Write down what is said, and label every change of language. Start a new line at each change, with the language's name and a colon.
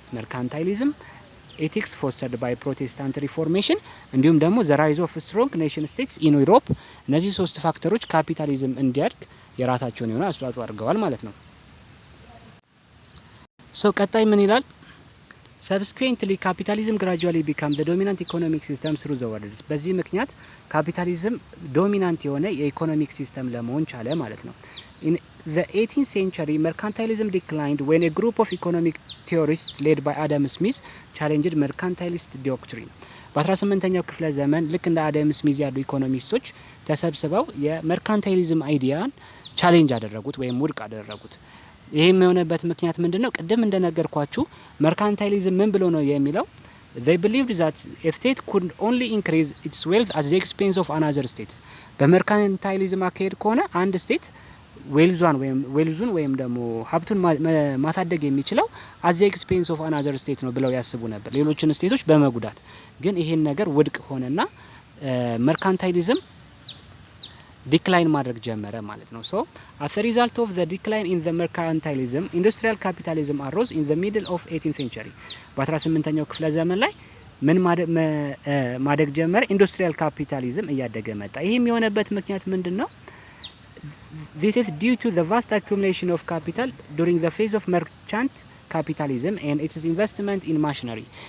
Amharic: መርካንታይሊዝም፣ ኤቲክስ ፎስተርድ ባይ ፕሮቴስታንት ሪፎርሜሽን እንዲሁም ደግሞ ዘ ራይዝ ኦፍ ስትሮንግ ኔሽን ስቴትስ ኢን ዩሮፕ። እነዚህ ሶስት ፋክተሮች ካፒታሊዝም እንዲያድግ የራሳቸውን የሆነ አስተዋጽኦ አድርገዋል ማለት ነው። ቀጣይ ምን ይላል?
English: Subsequently, capitalism gradually became the dominant economic system through the world.
Amharic: በዚህ ምክንያት ካፒታሊዝም ዶሚናንት የሆነ የኢኮኖሚክ ሲስተም ለመሆን ቻለ ማለት ነው።
English: In the 18th century, mercantilism declined when a group of economic theorists led by Adam Smith challenged mercantilist doctrine.
Amharic: በ18ኛው ክፍለ ዘመን ልክ እንደ አዳም ስሚዝ ያሉ ኢኮኖሚስቶች ተሰብስበው የመርካንታይሊዝም አይዲያን ቻሌንጅ አደረጉት ወይም ውድቅ አደረጉት። ይሄም የሆነበት ምክንያት ምንድነው? ቅድም እንደነገርኳችሁ መርካንታይሊዝም ምን ብሎ ነው የሚለው?
English: They believed that a state could only increase its wealth at the expense of another state.
Amharic: በመርካንታይሊዝም አካሄድ ከሆነ አንድ ስቴት ዌልዙን ወይም ደግሞ ሀብቱን ማሳደግ የሚችለው
English: at the expense of another state
Amharic: ነው ብለው ያስቡ ነበር፣ ሌሎችን ስቴቶች በመጉዳት። ግን ይሄን ነገር ውድቅ ሆነና መርካንታይሊዝም ዲክላይን ማድረግ ጀመረ ማለት ነው።
English: as a result of the decline in the mercantilism, industrial capitalism arose in the middle of 18th century.
Amharic: በ18ኛው ክፍለ ዘመን ላይ ምን ማደግ ጀመረ? ኢንዱስትሪያል ካፒታሊዝም እያደገ መጣ። ይሄም የሆነበት ምክንያት ምንድነው?
English: This is due to the vast accumulation of capital during the phase of merchant capitalism and its investment in machinery.